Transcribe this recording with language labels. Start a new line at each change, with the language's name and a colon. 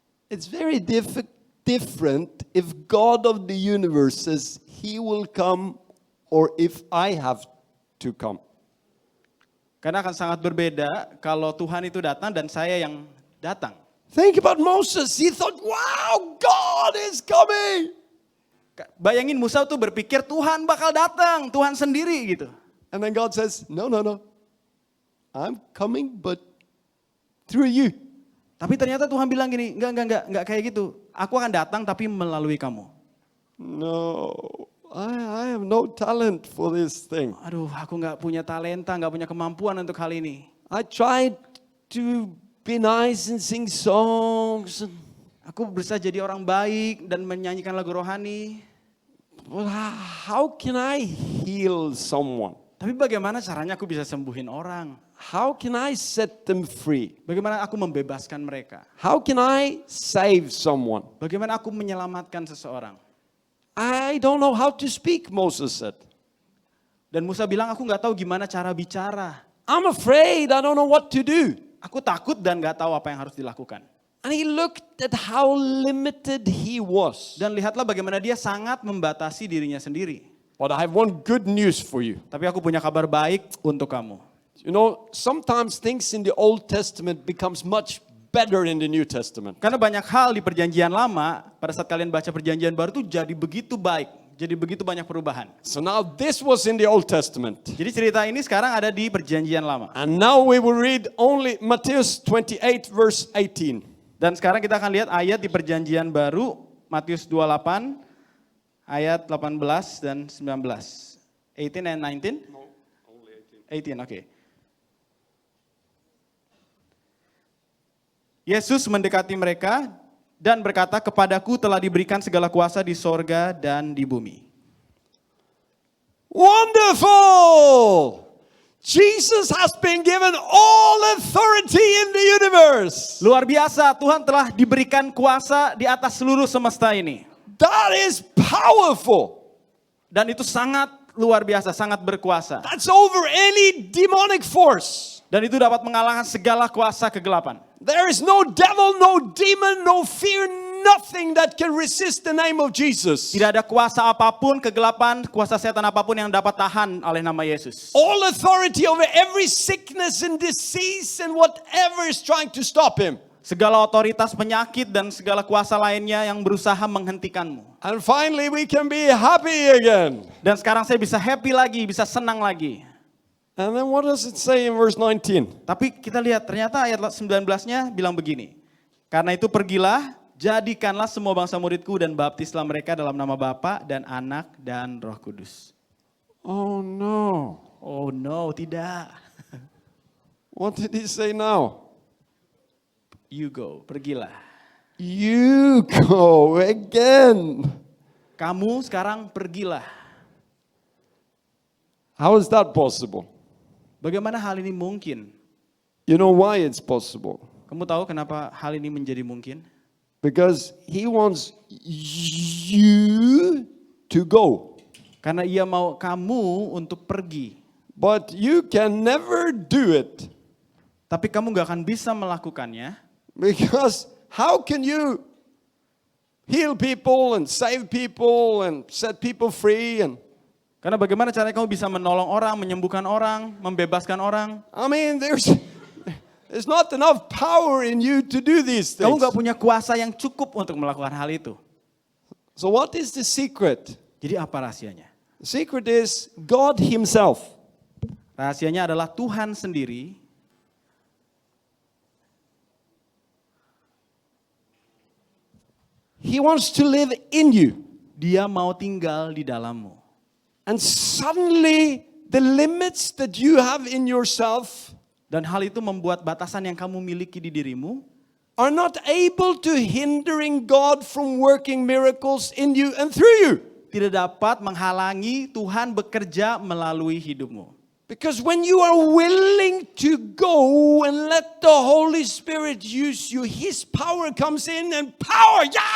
English: It's very different if God of the universe says He will come or if I have to come.
Indonesian: Karena akan sangat berbeda kalau Tuhan itu datang dan saya yang datang.
English: Think about Moses. He thought, wow, God is coming.
Indonesian: Bayangin Musa tuh berpikir Tuhan bakal datang, Tuhan sendiri gitu.
English: And then God says, no. I'm coming but through you.
Indonesian: Tapi ternyata Tuhan bilang gini, enggak kayak gitu. Aku akan datang tapi melalui kamu.
English: No, I have no talent for this thing.
Indonesian: Aduh, aku nggak punya talenta, nggak punya kemampuan untuk hal ini.
English: I tried to be nice and sing songs.
Indonesian: Aku berusaha jadi orang baik dan menyanyikan lagu rohani.
English: Well, how can I heal someone?
Indonesian: Tapi bagaimana caranya aku bisa sembuhin orang?
English: How can I set them free?
Indonesian: Bagaimana aku membebaskan mereka?
English: How can I save someone?
Indonesian: Bagaimana aku menyelamatkan seseorang?
English: I don't know how to speak, Moses said.
Indonesian: Dan Musa bilang, aku nggak tahu gimana cara bicara.
English: I'm afraid, I don't know what to do.
Indonesian: Aku takut dan nggak tahu apa yang harus dilakukan.
English: And he looked at how limited he was.
Indonesian: Dan lihatlah bagaimana dia sangat membatasi dirinya sendiri.
English: But I have one good news for you.
Indonesian: Tapi aku punya kabar baik untuk kamu.
English: You know, sometimes things in the Old Testament becomes much better in the New Testament.
Indonesian: Karena banyak hal di perjanjian lama, pada saat kalian baca perjanjian baru tuh jadi begitu baik. Jadi begitu banyak perubahan.
English: So now this was in the Old Testament.
Indonesian: Jadi cerita ini sekarang ada di perjanjian lama.
English: And now we will read only Matthew 28 verse 18.
Indonesian: Dan sekarang kita akan lihat ayat di perjanjian baru, Matius 28, ayat 18 dan 19.
English: 18 and 19? No, only 18. 18, oke.
Indonesian: Yesus mendekati mereka dan berkata, kepadaku telah diberikan segala kuasa di sorga dan di bumi.
English: Wonderful! Jesus has been given all authority in the universe.
Indonesian: Luar biasa, Tuhan telah diberikan kuasa di atas seluruh semesta ini.
English: That is powerful.
Indonesian: Dan itu sangat luar biasa, sangat berkuasa.
English: That's over any demonic force.
Indonesian: Dan itu dapat mengalahkan segala kuasa kegelapan.
English: There is no devil, no demon, no fear, nothing that can resist the name of Jesus.
Indonesian: Tidak ada kuasa apapun, kegelapan, kuasa setan apapun yang dapat tahan oleh nama Yesus.
English: All authority over every sickness and disease and whatever is trying to stop him.
Indonesian: Segala otoritas penyakit dan segala kuasa lainnya yang berusaha menghentikanmu.
English: And finally we can be happy again.
Indonesian: Dan sekarang saya bisa happy lagi, bisa senang lagi.
English: And then what does it say in verse 19?
Indonesian: Tapi kita lihat ternyata ayat 19-nya bilang begini. Karena itu pergilah, jadikanlah semua bangsa muridku dan baptislah mereka dalam nama Bapa dan Anak dan Roh Kudus.
English: Oh no. Oh no,
Indonesian: tidak.
English: What did he say now? You go,
Indonesian: pergilah.
English: You go again.
Indonesian: Kamu sekarang pergilah.
English: How is that possible?
Indonesian: Bagaimana hal ini mungkin?
English: You know why it's possible?
Indonesian: Kamu tahu kenapa hal ini menjadi mungkin?
English: Because he wants you to go.
Indonesian: Karena ia mau kamu untuk pergi.
English: But you can never do it.
Indonesian: Tapi kamu gak akan bisa melakukannya.
English: Because how can you heal people and save people and set people free? And
Indonesian: Karena bagaimana caranya kamu bisa menolong orang, menyembuhkan orang, membebaskan orang?
English: I mean, there's not enough power in you to do these
Indonesian: Kamu
English: things.
Indonesian: gak punya kuasa yang cukup untuk melakukan hal itu.
English: So what is the secret?
Indonesian: Jadi apa rahasianya?
English: The secret is God himself.
Indonesian: Rahasianya adalah Tuhan sendiri.
English: He wants to live in you.
Indonesian: Dia mau tinggal di dalammu.
English: And suddenly the limits that you have in yourself
Indonesian: Dan hal itu membuat batasan yang kamu miliki di dirimu
English: are not able to hindering God from working miracles in you and through you.
Indonesian: tidak dapat menghalangi Tuhan bekerja melalui hidupmu.
English: Because when you are willing to go and let the Holy Spirit use you, His power comes in and power.